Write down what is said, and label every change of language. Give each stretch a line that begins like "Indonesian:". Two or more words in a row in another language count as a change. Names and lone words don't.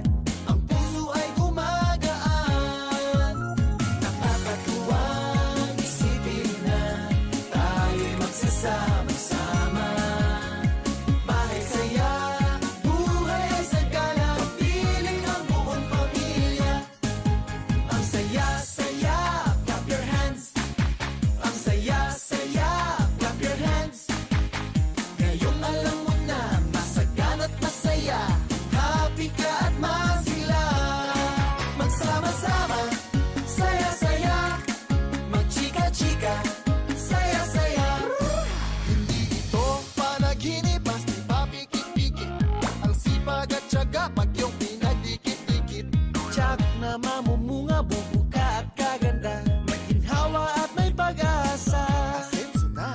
Filipino: Ang puso ay gumagaan. Nakakatuwang isipin na tayo'y magsasama-sama. Bahay saya, buhay ay sagana, kapiling ang buong pamilya. Ang saya-saya,
English: clap your hands.
Filipino: Ang saya-saya,
English: clap your hands.
Filipino: Ngayong alam mo na, masagana't masaya. Happy ka at masigla. Magsama-sama, saya-saya. Magchika-chika, saya-saya. Hindi ito panaginip, basti papikit-pikit. Ang sipag at tiyaga, pag yung pinagdikit-dikit. Tsak na mamumunga, bubuka at kaganda. May ginhawa at may pag-asa. Asenso na.